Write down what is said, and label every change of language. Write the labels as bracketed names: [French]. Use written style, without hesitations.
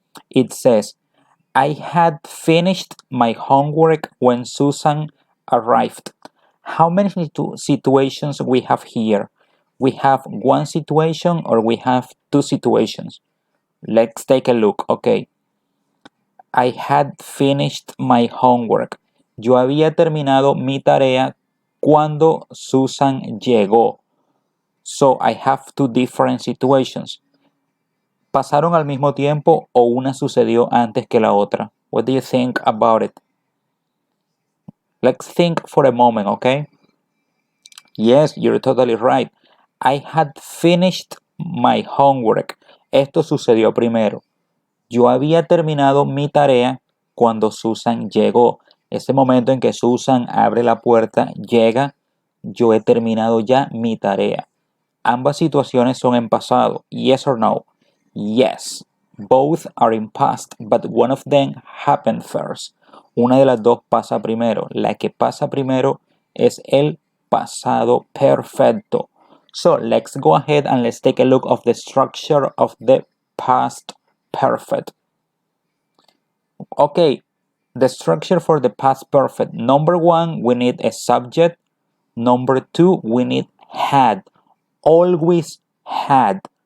[English] It says, I had finished my homework when Susan arrived. How many situations we have here? We have one situation or we have two situations? Let's take a look. Okay. I had finished my homework. [Spanish] Yo había terminado mi tarea cuando Susan llegó. [English] So I have two different situations. [Spanish] ¿Pasaron al mismo tiempo o una sucedió antes que la otra? [English] What do you think about it? Let's think for a moment, okay? Yes, you're totally right. I had finished my homework. [Spanish] Esto sucedió primero. Yo había terminado mi tarea cuando Susan llegó. Ese momento en que Susan abre la puerta, llega, yo he terminado ya mi tarea. Ambas situaciones son en pasado. [English] Yes or no? Yes. Both are in past, but one of them happened first. [Spanish] Una de las dos pasa primero. La que pasa primero es el pasado perfecto. [English] So let's go ahead and let's take a look of the structure of the past perfect. Okay, the structure for the past perfect. Number one, we need a subject. Number two, we need had. Always had.